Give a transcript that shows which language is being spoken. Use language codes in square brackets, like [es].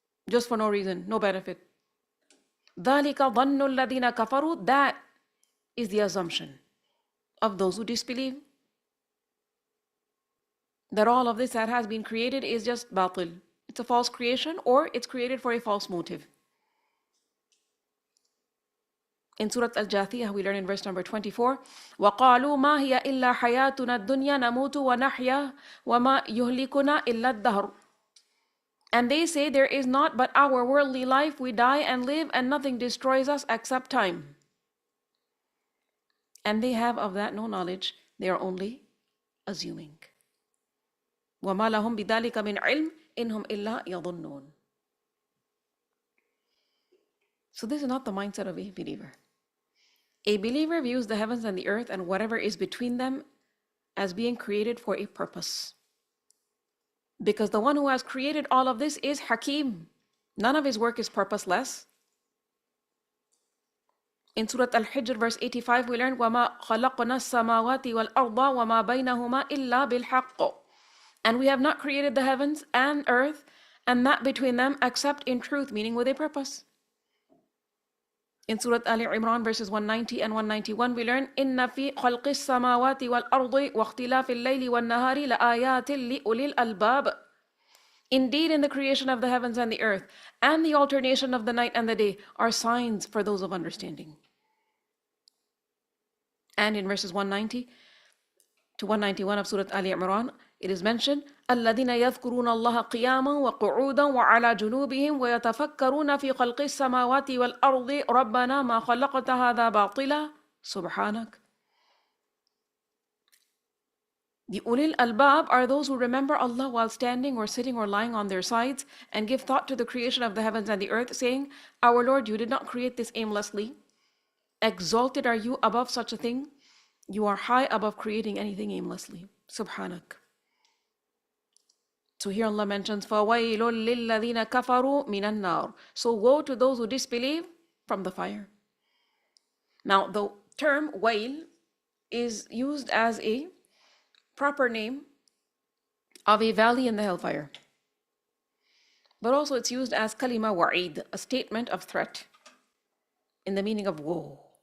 [en] Just for no reason, no benefit. [ar] ذَلِكَ ظَنُّ الَّذِينَ كَفَرُوا. [en] That is the assumption of those who disbelieve. That all of this that has been created is just batil. It's a false creation or it's created for a false motive. In Surah Al-Jathiyah, we learn in verse number 24, [ar] وَقَالُوا مَا هِيَ إِلَّا حَيَاتُنَا الدُّنْيَا نَمُوتُ وَنَحْيَا وَمَا يُهْلِكُنَا إِلَّا الدَّهْرُ. [en] And they say, there is not but our worldly life, we die and live, and nothing destroys us except time. And they have of that no knowledge, they are only assuming. [ar] وَمَا لَهُمْ بِذَلِكَ مِنْ عِلْمٍ إِنْهُمْ إِلَّا يَظُنُّونَ. [en] So this is not the mindset of a believer. A believer views the heavens and the earth and whatever is between them as being created for a purpose. Because the one who has created all of this is Hakim. None of his work is purposeless. In Surah Al-Hijr, verse 85, we learn, [ar] وَمَا خَلَقْنَا السَّمَاوَاتِ وَالْأَرْضَ وَمَا بَيْنَهُمَا إِلَّا بِالْحَقِّ. [en] And we have not created the heavens and earth and that between them except in truth, meaning with a purpose. In Surah Ali Imran, verses 190 and 191, we learn, [ar] إِنَّ فِي خَلْقِ السَّمَاوَاتِ وَالْأَرْضِ وَاخْتِلَافِ اللَّيْلِ وَالنَّهَارِ لَآيَاتٍ لِأُولِي الْأَلْبَابِ. [en] Indeed, in the creation of the heavens and the earth, and the alternation of the night and the day, are signs for those of understanding. And in verses 190 to 191 of Surah Ali Imran, it is mentioned, [ar] الَّذِينَ يَذْكُرُونَ اللَّهَ قِيَامًا وَقُعُودًا وَعَلَى جُنُوبِهِمْ وَيَتَفَكَّرُونَ فِي خَلْقِ السَّمَاوَاتِ وَالْأَرْضِ رَبَّنَا مَا خَلَقْتَ هَذَا بَاطِلًا سُبْحَانَكَ. [en] The ulil albab are those who remember Allah while standing or sitting or lying on their sides and give thought to the creation of the heavens and the earth, saying, Our Lord, you did not create this aimlessly. Exalted are you above such a thing. You are high above creating anything aimlessly. [ar] Subhanak. [en] So here Allah mentions, [ar] فَوَيْلٌ لِلَّذِينَ كَفَرُوا مِنَ النَّارِ. [en] So woe to those who disbelieve from the fire. Now the term wail is used as a proper name of a valley in the hellfire. But also it's used as kalima wa'id, a statement of threat in the meaning of woe.